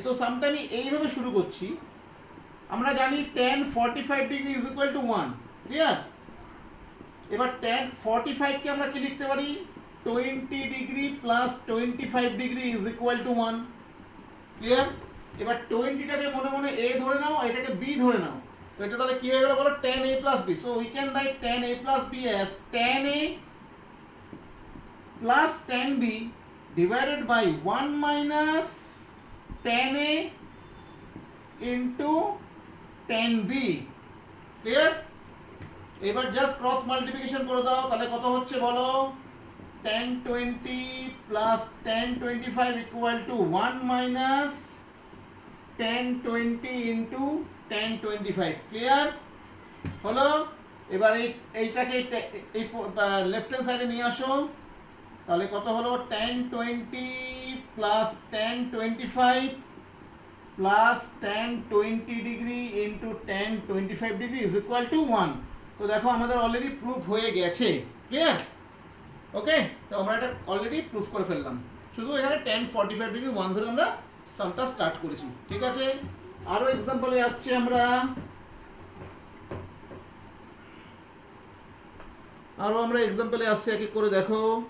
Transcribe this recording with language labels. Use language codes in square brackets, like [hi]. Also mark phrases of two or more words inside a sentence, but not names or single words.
[bn] তো সামটা আমি এইভাবে শুরু করছি। আমরা জানি tan 45 ডিগ্রি [en] is equal to [bn] 1, ক্লিয়ার? এবার tan 45 কে আমরা কি লিখতে পারি? [en] 20 degree plus 25 degree is equal to 1, clear? [bn] এবার 20টাকে মনে মনে a ধরে নাও, এটাকে b ধরে নাও। তো এটা তাহলে কি হয়ে গেল বলো? [en] tan a plus b. So we can write tan a plus b as tan a plus tan b divided by 1 minus tan a into tan b, ক্লিয়ার? [bn] এবার জাস্ট [en] cross multiplication [bn] করে দাও, তাহলে কত হচ্ছে বলো? [en] tan 20 plus tan 25 equal to 1 minus tan 20 into tan 25, [bn] ক্লিয়ার হলো? এবার এইটাকে এই [en] left hand side [bn] নিয়ে আসো, তাহলে কত হলো? [en] tan 20 plus tan 25 plus tan 20 ডিগ্রি into tan 25 ডিগ্রি is equal to 1। [bn] তো দেখো আমাদের অলরেডি প্রুফ হয়ে গেছে, ক্লিয়ার? ওকে, তো আমরা এটা অলরেডি প্রুফ করে ফেললাম। শুধু এখানে tan 45 ডিগ্রি 1 ধরে আমরা সামটা স্টার্ট করেছি, ঠিক আছে? আরো এক্সাম্পলে আসছি আমরা। এক এক করে দেখো।